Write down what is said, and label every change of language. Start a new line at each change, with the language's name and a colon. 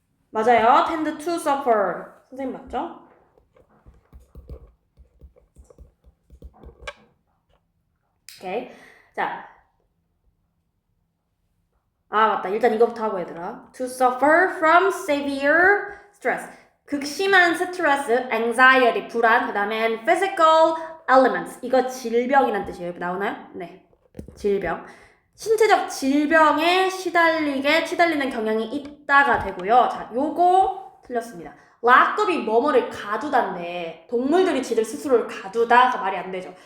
Korean: 맞아요.
English: tend to suffer.
Korean: 선생님 맞죠? 오케이. 자. 맞다. 일단 이거부터 하고 얘들아.
English: To suffer from severe stress.
Korean: 극심한 스트레스,
English: anxiety,
Korean: 불안, 그 다음에
English: physical elements.
Korean: 이거 질병이란 뜻이에요. 나오나요? 네. 질병. 신체적 질병에 시달리는 경향이 있다가 되고요. 자, 요거 틀렸습니다. lockup이 뭐뭐를 가두다인데 동물들이 지들 스스로를 가두다가 말이 안 되죠.